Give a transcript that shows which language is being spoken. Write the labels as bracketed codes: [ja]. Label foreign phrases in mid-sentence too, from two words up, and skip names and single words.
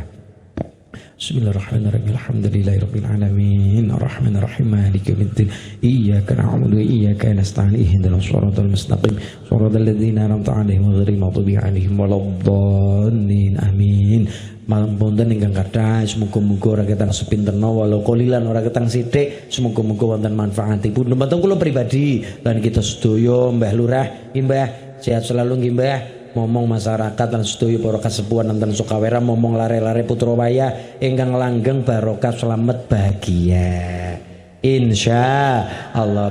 [ar] بسم الله الرحمن الرحيم الحمد لله رب العالمين الرحمن الرحيم مالك يوم الدين إياك نعبد وإياك نستعين اهدنا الصراط المستقيم صراط الذين أنعمت عليهم غير المغضوب عليهم ولا الضالين آمين. [jv] Malam ponten ingkang kathah muga-muga ora ketang sepinterna [ar] ولو قليلا [jv] ora ketang sithik muga-muga wonten manfaatipun dumateng kula pribadi lan kita sedaya Mbah Lurah nggih Mbah [id] sehat selalu [jv] nggih Mbah momong masyarakat lan sedaya para kasepuhan wonten Sukawera momong lare-lare putra wayah ingkang langgeng barokah selamat bahagia [ar] إن شاء الله.